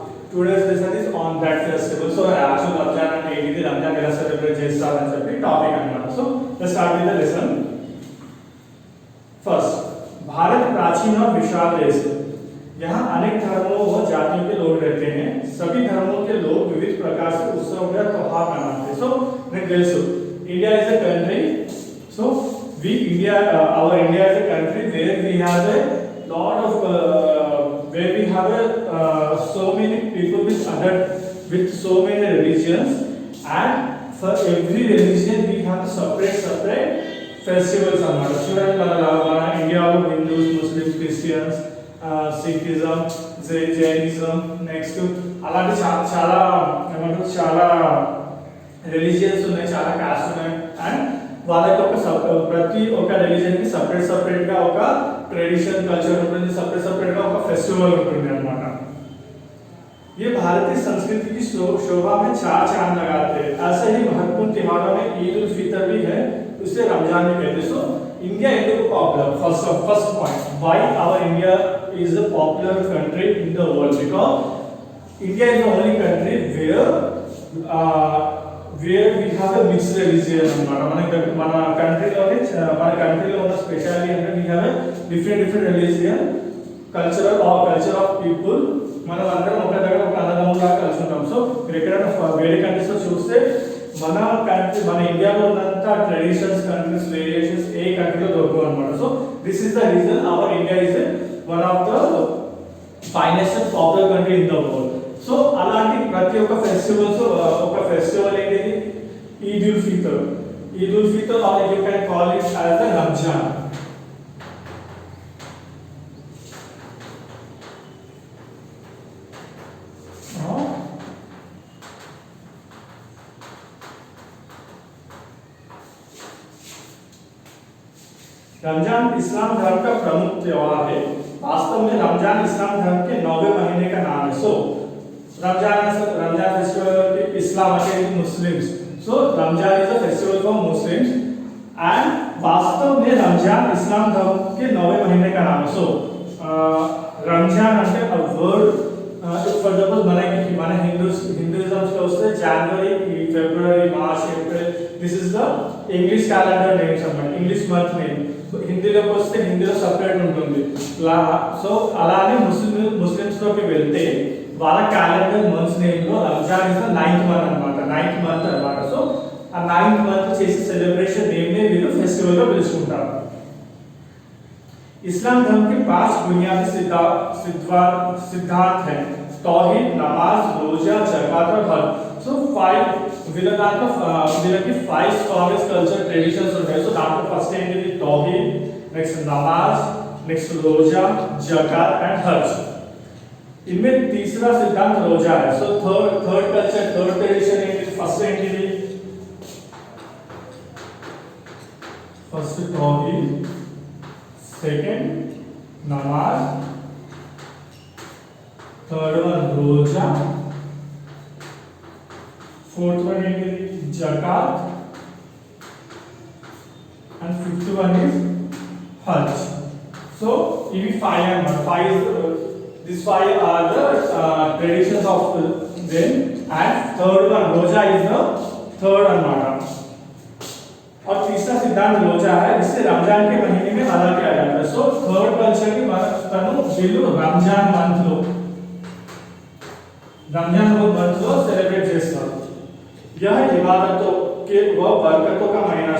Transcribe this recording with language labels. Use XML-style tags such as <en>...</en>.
<en>Today's lesson is on that festival. So actually Ramzan and</en> <te>ఏంటిది Ramzan ఎలా celebrate చేస్తారని చెప్పి టాపిక్ అన్నమాట.</te> <en>So let's start with the lesson.</en> <hi>First, Bharat प्राचीन और विशाल देश है. यहाँ अनेक धर्मों व जातियों के लोग रहते हैं. सभी धर्मों के लोग विविध प्रकार से उत्सव या त्योहार मनाते हैं.</hi> <en>So next also, India is a country. So our India is a country where we have a lot of where we have so many people with so many religions, and for every religion we have separate festivals అన్నమాట.</en> <te>చూడండి మన ఇండియాలో Hindus, Muslims, Christians, Sikhism, Jainism, next అలాంటి చాలా ఏమంటారు చాలా religions ఉన్నాయి, చాలా కాస్ట్ ఉన్నాయి. అండ్ వాళ్ళకి ప్రతి ఒక్క రిలీజియన్ కి సపరేట్ గా ఒక ట్రెడిషన్ కల్చర్ ఉంటుంది, సపరేట్ గా ఒక ఫెస్టివల్ ఉంటుంది అన్నమాట.</te> <hi>ये भारतीय संस्कृति की शोभा में चार चांद लगाते हैं. ऐसे ही महत्वपूर्ण त्योहारों में ईद उल फितर भी है, उसे रमजान भी कहते हैं.</hi> <en>So India is popular. First point, why our India is a popular country in the world? Because India is the only country where we have a mixed religion అన్నమాట.</en> <te>మన కంట్రీలో ఉన్న స్పెషాలిటీ అంటే</te> <en>we have a different religion, culture of people.</en> <te>మనం అందరం ఒక దగ్గర ఒక అన్నదమ్ములా కలిసి ఉంటాం. సో మీరు ఎక్కడైనా వేరే కంట్రీస్ లో చూస్తే మన ఇండియాలో ఉన్నంత ట్రెడిషన్స్, కంట్రీస్, వేరియేషన్స్ ఏ కంట్రీలో దొరకవు అన్నమాట.</te> <en>So this is the reason our India is one of the finest and popular country in the world.</en> <te>So అలాంటి ప్రతి ఒక్క ఒక ఫెస్టివల్ ఏంటిది?</te> <en>Eid ul Fitr or you can call it as the Ramzan.</en> <hi>Ramzan इस्लाम धर्म का प्रमुख त्योहार है. वास्तव में रमजान इस्लाम धर्म के 9वें महीने का नाम है. सो रमजान फेस्टिवल इस्लाम के Muslims.</hi> <en>so Ramzan is a festival for Muslims and</en> <hi>वास्तव में रमजान इस्लाम धर्म के 9वें महीने का नाम है.</hi> <te>सो रमजान అంటే a word ఫర్ సపోజ్ మన హిందూయిజం లో వస్తే జనవరి, ఫిబ్రవరి, March, April,</te> <en>this is the English calendar names</en> <te>అన్నమాట, ఇంగ్లీష్ మంత్ నేమ్. హిందీలోకి వస్తే హిందీలో సపరేట్ ఉంటుంది. సో అలానే ముస్లిమ్స్ లోకి వెళ్తే వాళ్ళ క్యాలెండర్ మంత్స్ నేమ్ లో Ramzan is the 9th month అన్నమాట. సో ఆ 9th మంత్ చేసే సెలబ్రేషన్ నేమ్ నే వీళ్ళు ఫెస్టివల్ గా పిలుచుకుంటారు.</te> <hi>इस्लाम धर्म के 5 बुनियादी सिद्धांत हैं: तौहीद, नमाज, रोजा, ज़कात और हज.</hi> <te>सो వీళ్ళకి 5 స్ట్రాంగెస్ట్ కల్చర్ ట్రెడిషన్స్ ఉంటాయి. సో దాంట్లో ఫస్ట్ ఏంటిది? తౌహీద్, next namaz, next Roja, zakat and హజ్.</te> <hi>इनमें तीसरा सिद्धांत रोजा है.</hi> <en>so third tradition</en> <te>ఏంటిది? ఫస్ట్ ఏంటిది?</te> <en>First tawheed, second namaz, third one roza, fourth one is zakat, and fifth one is hajj. So if these five are the traditions of them, and third one roja is the third अनमाना.</en> <hi>और तीसरा सिद्धांत रोजा है, जिसे रमजान के महीने में अदा किया जाता है. सो थर्ड कल्चर की</hi> <te>వీళ్ళు రంజాన్ మంత్ లో సెలబ్రేట్ చేస్తారు.</te> <hi>यह इबादतों के व बरकतों का महीना.</hi>